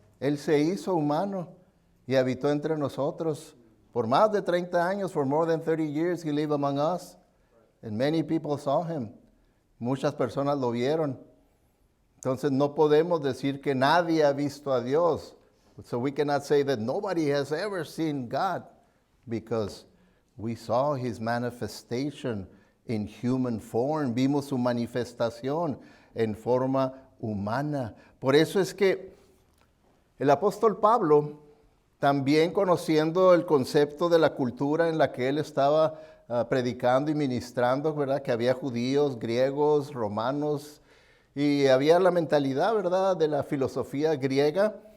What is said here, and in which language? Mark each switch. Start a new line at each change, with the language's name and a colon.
Spanish: Él se hizo humano y habitó entre nosotros. Por más de 30 años,
English: for more than 30 years, He lived among us. And many people saw Him.
Spanish: Muchas personas lo vieron. Entonces no podemos decir que nadie ha visto a Dios.
English: So we cannot say that nobody has ever seen God, because we saw His manifestation in human form.
Spanish: Vimos su manifestación en forma humana. Por eso es que el apóstol Pablo, también conociendo el concepto de la cultura en la que él estaba predicando y ministrando, ¿verdad?, que había judíos, griegos, romanos, y había la mentalidad, ¿verdad?, de la filosofía griega.